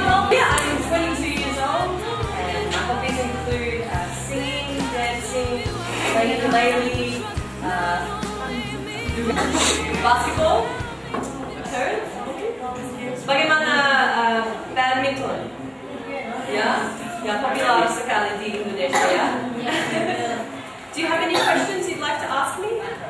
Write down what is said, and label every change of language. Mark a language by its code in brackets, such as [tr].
[en] Yeah, I'm 22 years old, and my hobbies include singing, dancing, playing ukulele, basketball, turns. [id] Bagaimana badminton? Ya, yang popular sekali di Indonesia ya. [en] Do you have any questions you'd like to ask me?